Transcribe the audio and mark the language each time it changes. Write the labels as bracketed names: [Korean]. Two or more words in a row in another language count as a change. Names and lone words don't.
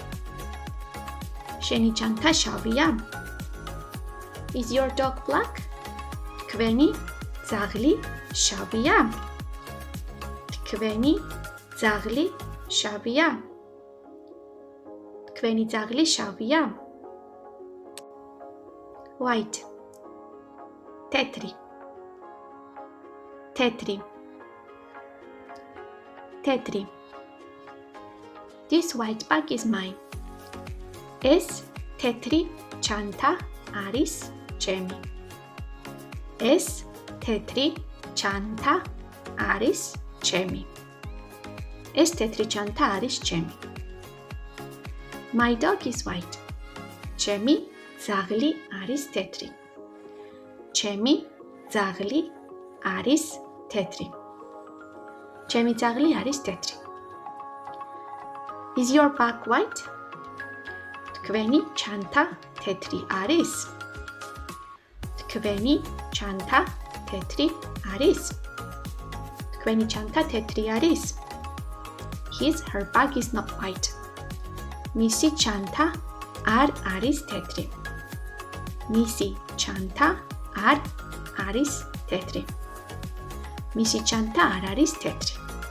[Georgian] შენი ჩანთა შავია? [English] Is your dog black? [Georgian] თქვენი ძაღლი შავია? თქვენი ძაღლი შავია? თქვენი ძაღლი შავია? White. თეთრი. თეთრი. თეთრი. [English] This white bag is mine. [Georgian] ეს თეთრი ჩანთა არის ჩემი. ეს თეთრი ჩანთა არის ჩემი. ეს თეთრი ჩანთა არის ჩემი. [English] My dog is white. [Georgian] ჩემი ძაღლი არის თეთრი. ჩემი ძაღლი არის თეთრი. ჩემი ძაღლი არის თეთრი. [English] Is your bag white? [Georgian] თქვენი ჩანთა თეთრი არის? თქვენი ჩანთა თეთრი არის? თქვენი ჩანთა თეთრი არის? [English] Her bag is not white. [Georgian] მისი ჩანთა არ არის თეთრი. მისი ჩანთა არ არის თეთრი. მისი ჩანთა არ არის თეთრი.